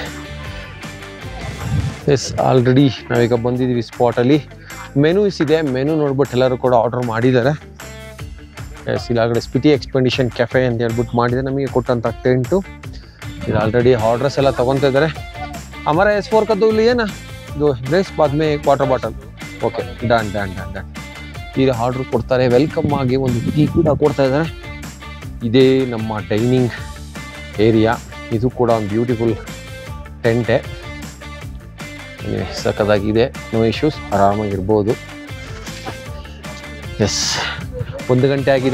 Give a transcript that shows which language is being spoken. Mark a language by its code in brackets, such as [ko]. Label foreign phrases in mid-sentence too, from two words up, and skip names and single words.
[en] Yes, already [kn] ನಾವೀಗ ಬಂದಿದ್ದೀವಿ ಸ್ಪಾಟಲ್ಲಿ. ಮೆನೂಸ್ ಇದೆ. ಮೆನು ನೋಡ್ಬಿಟ್ಟು ಎಲ್ಲರೂ ಕೂಡ ಆರ್ಡರ್ ಮಾಡಿದ್ದಾರೆ. ಎಸ್, ಇಲ್ಲಾಗಡೆ ಸ್ಪಿಟಿ ಎಕ್ಸ್ಪೆಡಿಷನ್ ಕೆಫೆ ಅಂತ ಹೇಳ್ಬಿಟ್ಟು ಮಾಡಿದೆ. ನಮಗೆ ಕೊಟ್ಟಂಥ ಟೆಂಟು ಇದು [en] already orders [kn] ಎಲ್ಲ ತೊಗೊತಾ ಇದ್ದಾರೆ. [hi] ಹಮಾರ S4 का तो लिए ना जो ड्रेस बाद में 1 [en] water bottle. Okay, done. [kn] ಈಗ ಆರ್ಡ್ರ್ ಕೊಡ್ತಾರೆ. ವೆಲ್ಕಮ್ ಆಗಿ ಒಂದು ಟೀ ಕೂಡ ಕೊಡ್ತಾ ಇದ್ದಾರೆ. ಇದೇ ನಮ್ಮ [en] dining area. [kn] ಇದು ಕೂಡ ಒಂದು [en] beautiful tent. [kn] ಸಖತ್ತಾಗಿದೆ. [en] no issues, [kn] ಆರಾಮಾಗಿರ್ಬೋದು. ಎಸ್, 1 ಗಂಟೆ ಆಗಿದೆ.